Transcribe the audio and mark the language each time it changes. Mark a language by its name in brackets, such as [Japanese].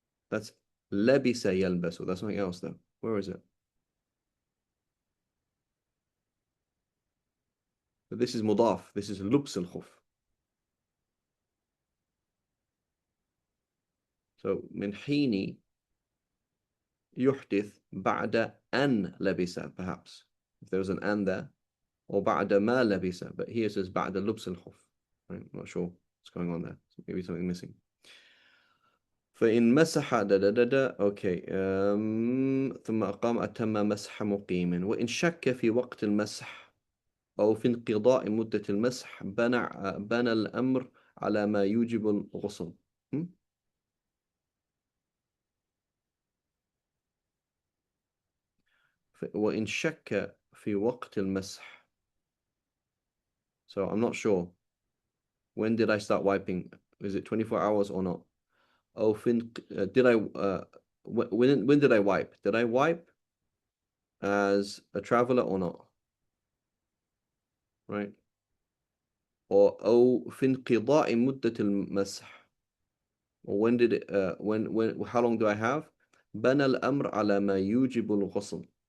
[English] That's [Arabic] لبس يلبس. [English] That's something else though. Where is it? But this is mudaf. This is [Arabic] لبس الخف. So من حين يحدث بعد أن لبس, perhaps. [English] If there was an an there. [Arabic] Or بعد ما لبس. [English] But here it says [Arabic] بعد لبس الخف. [English] Right? I'm not sure what's going on there. So maybe something missing. [Arabic] فإن مسح أوكي ثم أقام أتم مسح مقيم وإن شك في وقت المسح أو في انقضاء مدة المسح بنى الأمر على ما يوجب الغسل. وإن شك في وقت المسح. [English] So I'm not sure. When did I start wiping? Is it 24 hours or not? Oh, did I when did I wipe? Did I wipe as a traveler or not? Right? [Arabic] Or أو في انقضاء مدة المسح. [English] Or when did it when how long do I have? [Arabic] بنى الأمر على ما يوجب الغسل.